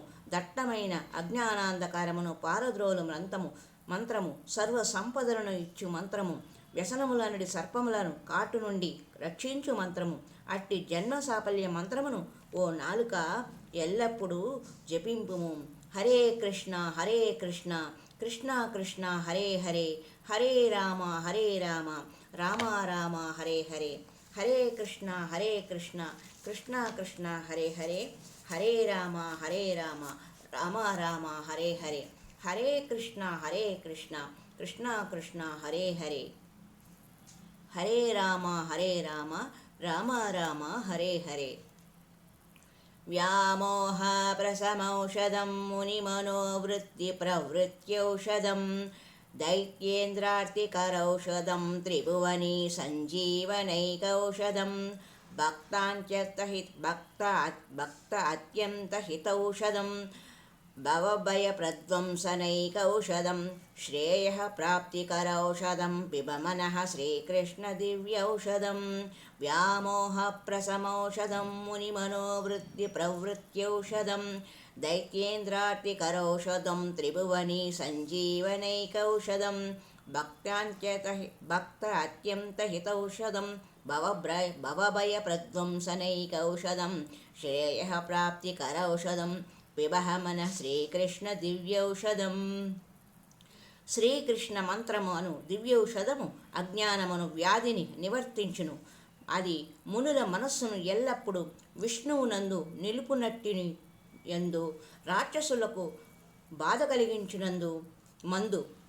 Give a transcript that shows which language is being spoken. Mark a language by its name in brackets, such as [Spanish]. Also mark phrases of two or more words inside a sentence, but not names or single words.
[Telugu] దట్టమైన అజ్ఞానాంధకారమును పారద్రోలు మంత్రము. సర్వ సంపదలను ఇచ్చు మంత్రము. వ్యసనముల నుండి సర్పములను కాటు నుండి రక్షించు మంత్రము. అట్టి జన్మ సాఫల్య మంత్రమును ఓ నాలుక ఎల్లప్పుడూ జపింపుము. [Sanskrit] హరే కృష్ణ హరే కృష్ణ కృష్ణ కృష్ణ హరే హరే హరే రామ రామ రామ హరే హరే హరే కృష్ణ కృష్ణ కృష్ణ హరే హరే హరే రామ రామ రామ హరే హరే హరే కృష్ణ కృష్ణ కృష్ణ హరే హరే హరే రామ రామ రామ హరే హరే. వ్యామోహ ప్రసమౌషధం మునిమనోవృత్తి ప్రవృత్యౌషధం దైత్యేంద్రార్తికరౌషధం త్రిభువనీ సంజీవనైకౌషధం భక్త అత్యంత హితౌషధం भवभयप्रध्वंसनैकौषधं श्रेयः प्राप्तिकरौषधं पिब मनः श्रीकृष्णदिव्यौषधं व्यामोहप्रशमौषधं मुनिमनोवृत्तिप्रवृत्त्यौषधं दैत्येन्द्रार्तिकरौषधं त्रिभुवनी सञ्जीवनैकौषधं भक्तात्यन्तहितौषधं भवभयप्रध्वंसनैकौषधं श्रेयः प्राप्तिकरौषधं పిబహ మన శ్రీకృష్ణ దివ్యౌషధం. [Telugu] శ్రీకృష్ణ మంత్రము అను దివ్యౌషధము అజ్ఞానమును వ్యాధిని నివర్తించును. అది మునుల మనస్సును ఎల్లప్పుడూ విష్ణువునందు నిలుపునట్టిని యందు రాక్షసులకు బాధ కలిగించినందు మందు.